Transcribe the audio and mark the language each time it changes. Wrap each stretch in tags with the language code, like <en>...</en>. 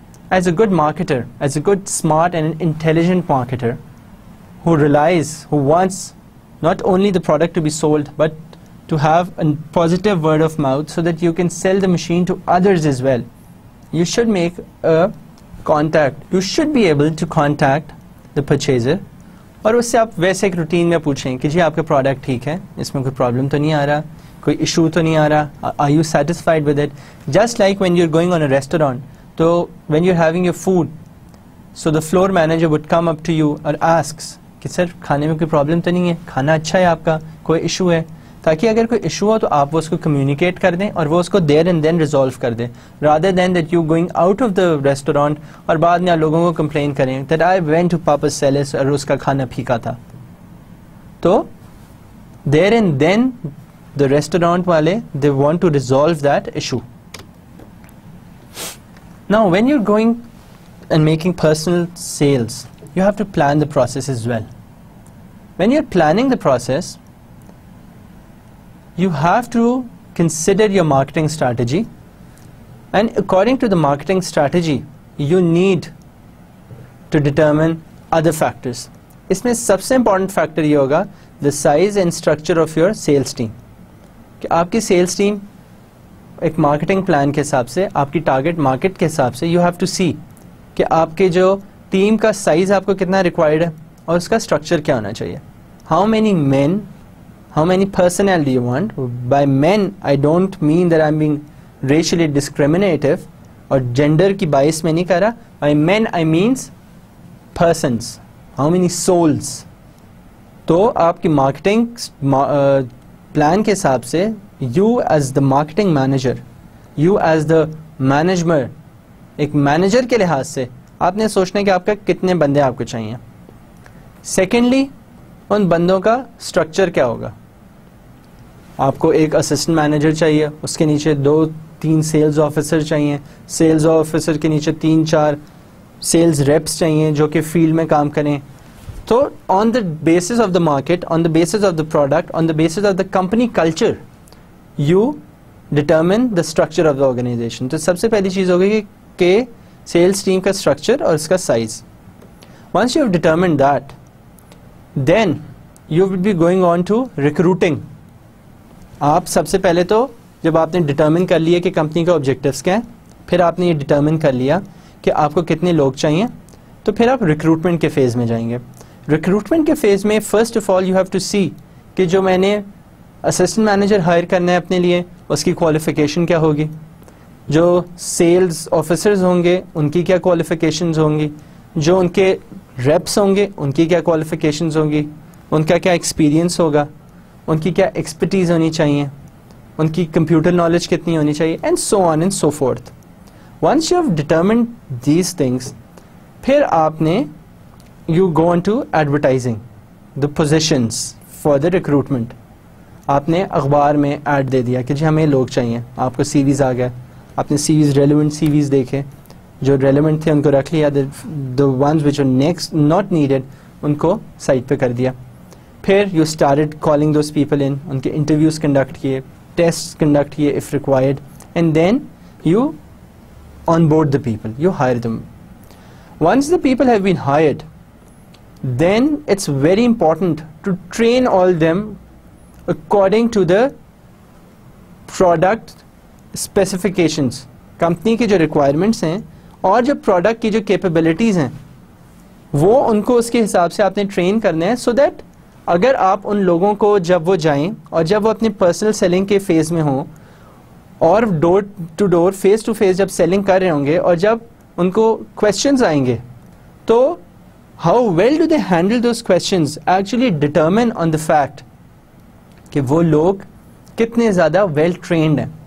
<en>As a good marketer, as a good, smart and intelligent marketer who wants not only the product to be sold but to have a positive word of mouth so that you can sell the machine to others as well, you should make a contact. You should be able to contact the purchaser</en> <ur>اور اس سے آپ ویسے ایک routine میں پوچھیں کہ جی آپ کا پروڈکٹ ٹھیک ہے, اس میں کوئی پرابلم تو نہیں آ رہا, کوئی ایشو تو نہیں آ رہا,</ur> <en>Are you satisfied with it. Just like when you are going on a restaurant,</en> <ur>تو</ur> <en>when you are having your food, so the floor manager would come up to you</en> <ur>اور asks کہ سر کھانے میں کوئی problem تو نہیں ہے, کھانا اچھا ہے آپ کا, کوئی ایشو ہے, تاکہ اگر کوئی ایشو ہو تو آپ وہ اس کو کمیونیکیٹ کر دیں اور وہ اس کو</ur> <en>there and then resolve</en> <ur>کر دیں,</ur> <en>rather than that you going out of the restaurant</en> <ur>اور بعد میں لوگوں کو کمپلین کریں</ur> <en>that I went to papa's sales</en> <ur>اور اس کا کھانا پھیکا تھا.</ur> <en>تو there and then the restaurant والے they want to resolve that issue. Now when you going and making personal sales, you have to plan the process as well. When you are planning the process, you have to consider your marketing strategy, and according to the marketing strategy you need to determine other factors.</en> <ur>اس میں سب سے important factor یہ ہوگا</ur> <en>the size and structure of your sales team.</en> <ur>کہ آپ کی sales team ایک marketing plan کے حساب سے, آپ کی ٹارگیٹ مارکیٹ کے حساب سے,</ur> <en>you have to see</en> <ur>کہ آپ کے جو ٹیم کا سائز آپ کو کتنا ریکوائرڈ ہے اور اس کا اسٹرکچر کیا ہونا چاہیے.</ur> <en>How many personnel do you want. By man I don't mean that I am being racially discriminative</en> <ur>اور جینڈر کی باعث میں نہیں کر رہا.</ur> <en>By man I means persons. How many souls.</en> <ur>تو آپ کی مارکیٹنگ پلان کے حساب سے</ur> <en>you is the marketing manager, you is the manager,</en> <ur>ایک مینیجر کے لحاظ سے آپ نے سوچنا ہے کہ آپ کا کتنے بندے آپ کو چاہیے. سیکنڈلی ان بندوں کا اسٹرکچر کیا ہوگا. آپ کو ایک اسسٹنٹ مینیجر چاہیے, اس کے نیچے 2-3 سیلز آفیسر چاہیے, سیلز آفیسر کے نیچے 3-4 سیلز ریپس چاہیے جو کہ فیلڈ میں کام کریں.</ur> <en>تو on the basis of the market, on the basis of the product, on the basis of the company culture, you determine the structure of the organisation.</en> <ur>تو سب سے پہلی چیز ہوگی کہ سیلس ٹیم کا اسٹرکچر اور اس کا size.</ur> <en>Once you have determined that, then you will be going on to recruiting.</en> <ur>آپ سب سے پہلے تو جب آپ نے ڈٹرمن کر لیا کہ کمپنی کا آبجیکٹیوس کیا ہے, پھر آپ نے یہ ڈٹرمن کر لیا کہ آپ کو کتنے لوگ چاہیے, تو پھر آپ ریکروٹمنٹ کے فیز میں جائیں گے. ریکروٹمنٹ کے فیز میں</ur> <en>first of all you have to see</en> <ur>کہ جو میں نے اسسٹنٹ مینیجر ہائر کرنا ہے اپنے لیے, اس کی کوالیفیکیشن کیا ہوگی. جو سیلز آفیسرز ہوں گے ان کی کیا کوالیفیکیشنز ہوں گی. جو ان کے ریپس ہوں گے ان کی کیا کوالیفیکیشنز ہوں گی. ان کا کیا ایکسپیرینس ہوگا, ان کی کیا ایکسپرٹیز ہونی چاہیے, ان کی کمپیوٹر نالج کتنی ہونی چاہیے,</ur> <en>And so on and so forth. Once you have determined these things,</en> <ur>پھر آپ نے</ur> <en>You go on to advertising the positions for the recruitment.</en> <ur>آپ نے اخبار میں ایڈ دے دیا کہ جی ہمیں لوگ چاہیے, آپ کو سی ویز آ گئے, آپ نے سی ویز ریلیونٹ سی ویز دیکھے, جو ریلیونٹ تھے ان کو رکھ لیا,</ur> <en>the ones which are next not needed</en> <ur>in کو سائٹ پہ کر دیا.</ur> <en>پھر you started calling those people in,</en> <ur>ان کے انٹرویوز کنڈکٹ کیے,</ur> <en>Test conduct کیے if required, and then you on board the people, you hire them. Once the people have been hired, then it's very important to train all them according to the product specifications.</en> <ur>Company کی جو requirements ہیں اور جو product کی جو capabilities ہیں وہ ان کو اس کے حساب سے آپ نے ٹرین کرنا ہے,</ur> <en>so that</en> <ur>اگر آپ ان لوگوں کو جب وہ جائیں اور جب وہ اپنے پرسنل سیلنگ کے فیز میں ہوں اور ڈور to door face to face جب سیلنگ کر رہے ہوں گے اور جب ان کو کویشچنز آئیں گے, تو</ur> <en>how well do they handle those questions actually determine on the fact</en> <ur>کہ وہ لوگ کتنے زیادہ ویل ٹرینڈ ہیں.</ur>